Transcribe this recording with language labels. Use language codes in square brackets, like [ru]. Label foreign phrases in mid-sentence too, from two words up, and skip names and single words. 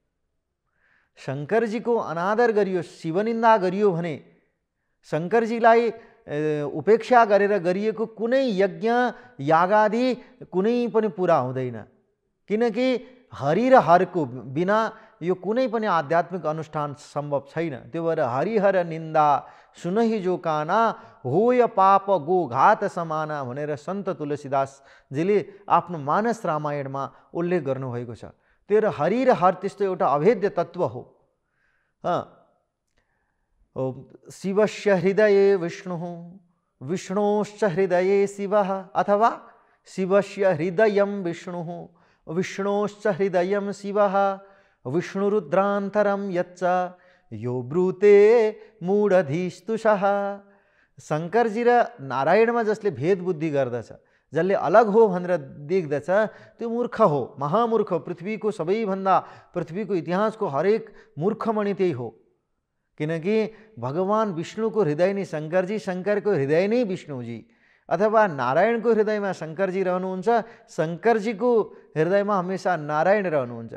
[ne] शङ्करजीको अनादर गरियो, शिवनिन्दा गरियो भने, शङ्करजीलाई उपेक्षा गरेर गरिएको कुनै यज्ञ यागादि कुनै पनि पुरा हुँदैन। किनकि हरि र हरको बिना यो कुनै पनि आध्यात्मिक अनुष्ठान सम्भव छैन। त्यो भएर [awa] हरिहर निन्दा सुनहि जो काना होय पाप गो घात समाना [ne] भनेर सन्त तुलसीदासजीले आफ्नो मानस रामायणमा उल्लेख गर्नुभएको छ। त्यो भएर हरि र हर त्यस्तो एउटा अभेद्य तत्त्व हो। [sa] शिवस्य हृदये विष्णुः विष्णोश्च हृदये शिवः, अथवा शिवस्य हृदयं विष्णुः विष्णोश्च हृदयं शिवः विष्णुरुद्रान्तरं यच्च यो ब्रूते मूढधीस्तुषः। [ne] शङ्करजी र नारायणमा जसले भेद बुद्धि गर्दछ, जसले अलग हो भनेर देख्दछ, त्यो मूर्ख हो, महामूर्ख। पृथ्वीको सबैभन्दा, पृथ्वीको इतिहासको हरेक मूर्खमणि त्यही हो। किनकि भगवान विष्णुको हृदय नै शङ्करजी, शङ्करको हृदय नै विष्णुजी, अथवा नारायणको हृदयमा शङ्करजी रहनुहुन्छ, शङ्करजीको हृदयमा हमेशा नारायण रहनुहुन्छ।